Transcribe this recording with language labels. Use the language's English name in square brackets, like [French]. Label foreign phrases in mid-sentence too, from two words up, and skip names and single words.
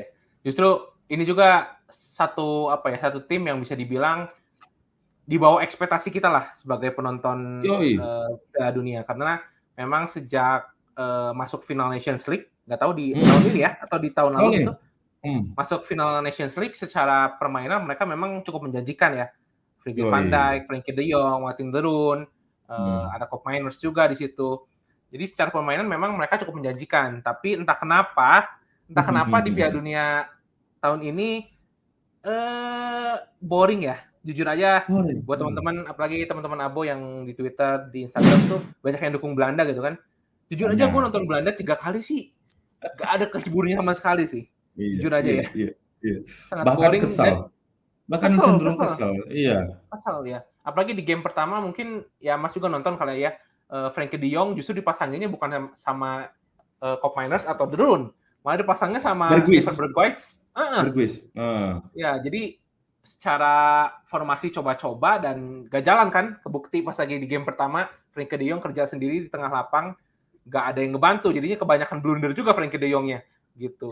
[Indonesian] Justru ini juga satu tim yang bisa dibilang di bawah ekspektasi kita lah sebagai penonton Piala Dunia, karena memang sejak masuk final Nations League, nggak tahu di tahun ini ya atau di tahun lalu itu masuk final Nations League, secara permainan mereka memang cukup menjanjikan ya. Virgil van Dijk, Frenkie de Jong, Martin de Roon, ada Koop Meiners juga di situ. Jadi secara permainan memang mereka cukup menjanjikan, tapi entah kenapa di Piala Dunia tahun ini boring ya. Jujur aja, buat teman-teman, apalagi teman-teman Abo yang di Twitter, di Instagram tuh banyak yang dukung Belanda gitu kan. Jujur aja gue nonton Belanda 3 kali sih, gak ada kehiburannya sama sekali sih. Jujur aja ya. Sangat bahkan boring, kesel. Bahkan cenderung kesel. Iya. Kesel ya. Apalagi di game pertama mungkin ya Mas juga nonton kali ya. Frenkie de Jong justru dipasanginnya bukan sama Koop Meiners atau de Roon, malah dipasangnya sama Steven Berghuis. Ya, jadi secara formasi coba-coba dan gak jalan kan, kebukti pas lagi di game pertama Frenkie de Jong kerja sendiri di tengah lapang, gak ada yang ngebantu, jadinya kebanyakan blunder juga Frenkie de Jongnya gitu.